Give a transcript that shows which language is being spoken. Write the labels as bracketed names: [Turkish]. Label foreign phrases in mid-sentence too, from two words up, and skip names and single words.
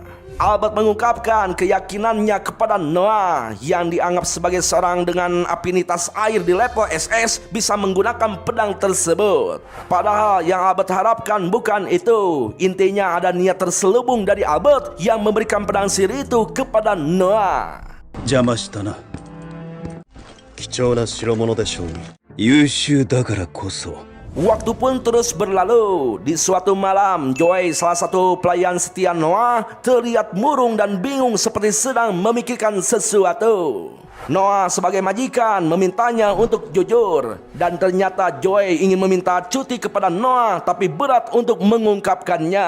[Indonesian] Albert mengungkapkan keyakinannya kepada Noah yang dianggap sebagai seorang dengan afinitas air di level SS bisa menggunakan pedang tersebut. Padahal yang Albert harapkan bukan itu. Intinya ada niat terselubung dari Albert yang memberikan pedang sihir itu kepada Noah. [Japanese] 邪魔したな。貴重な代物でしょうに。優秀だからこそ。 [Indonesian] Waktu pun terus berlalu. Di suatu malam, Joey, salah satu pelayan setia Noah, terlihat murung dan bingung seperti sedang memikirkan sesuatu. Noah sebagai majikan memintanya untuk jujur. Dan ternyata Joey ingin meminta cuti kepada Noah, tapi berat untuk mengungkapkannya.